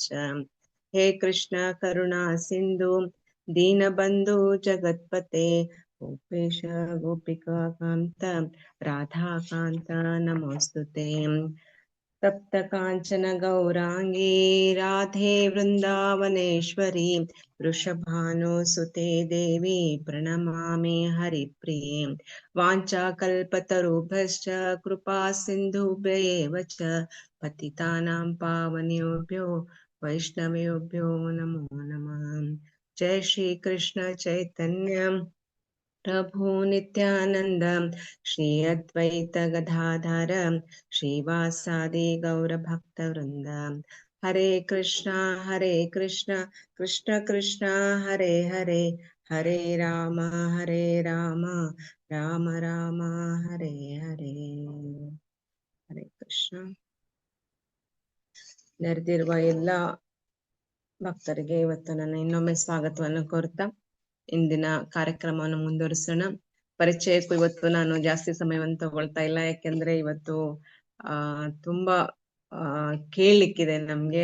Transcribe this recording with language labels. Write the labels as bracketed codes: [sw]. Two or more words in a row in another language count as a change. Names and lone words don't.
[sa] ಹೇ ಕೃಷ್ಣ ಕರುಣಾ ಸಿಂಧು ದೀನಬಂಧು ಜಗತ್ಪತೆ ಗೋಪೇಶ ಗೋಪಿಕಾ ಕಾಂತ ರಾಧಾಕಾಂತ ನಮೋಸ್ತುತೆ. ತಪ್ತ ಕಾಂಚನ ಗೌರಾಂಗೀ ರಾಧೆ ವೃಂದಾವನೇಶ್ವರಿ ವೃಷಭಾನುಸುತೆ ದೇವಿ ಪ್ರಣಮಾಮಿ ಹರಿಪ್ರಿಯೆ. ವಾಂಛಾಕಲ್ಪತರುಭ್ಯಶ್ಚ ಕೃಪಾ ಸಿಂಧುಭ್ಯೇವ ಚ ಪತಿತಾನಾಂ ಪಾವನೇಭ್ಯೋ ವೈಷ್ಣವೇಭ್ಯೋ ನಮೋ ನಮಃ. ಜಯ ಶ್ರೀ ಕೃಷ್ಣ ಚೈತನ್ಯ ಪ್ರಭು ನಿತ್ಯಾನಂದ ಶ್ರೀ ಅದ್ವೈತ ಗದಾಧರ ಶ್ರೀವಾಸಾದಿ ಗೌರ ಭಕ್ತ ವೃಂದ. ಹರೇ ಕೃಷ್ಣ ಕೃಷ್ಣ ಕೃಷ್ಣ ಹರೇ ಹರೇ, ಹರೇ ರಾಮ ರಾಮ ರಾಮ ಹರೇ ಹರೇ. ಹರೇ ಕೃಷ್ಣ. [kn] ನೆರೆದಿರುವ ಎಲ್ಲ ಭಕ್ತರಿಗೆ ಇವತ್ತು ನಾನು ಇನ್ನೊಮ್ಮೆ ಸ್ವಾಗತವನ್ನು ಕೋರ್ತಾ ಇಂದಿನ ಕಾರ್ಯಕ್ರಮವನ್ನು ಮುಂದುವರಿಸೋಣ. ಪರಿಚಯಕ್ಕೂ ಇವತ್ತು ನಾನು ಜಾಸ್ತಿ ಸಮಯವನ್ನು ತಗೊಳ್ತಾ ಇಲ್ಲ, ಯಾಕೆಂದ್ರೆ ಇವತ್ತು ತುಂಬಾ ಕೇಳಲಿಕ್ಕಿದೆ ನಮ್ಗೆ.